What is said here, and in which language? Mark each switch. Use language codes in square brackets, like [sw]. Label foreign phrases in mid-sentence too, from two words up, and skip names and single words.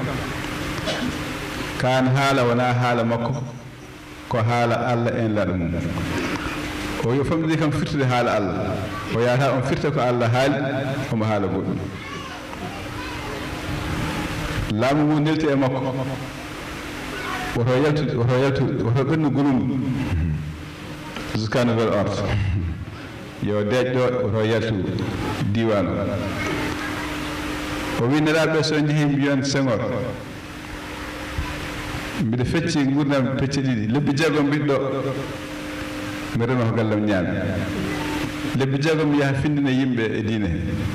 [ff] kan haala wona haala makko ko haala Allah en laɗa mum o yo famɗide kam firtude haala Allah o yata on firta ko Allah haali omo haala goɗɗum laamu mum nelti e makko woto ɓennu gulundu [fr] jusqu'à nouvel ordre [ff] yo deej ɗo woto yaltu diwan o wi neraɓe so jeehi mbiyon Senghor mbiɗa fecci gurdam pecce ɗiɗi lebbi jeegom mbiɗɗo mi rema ko gallam ñaami lebbi jeegom mi yaha findina yimɓe e diine he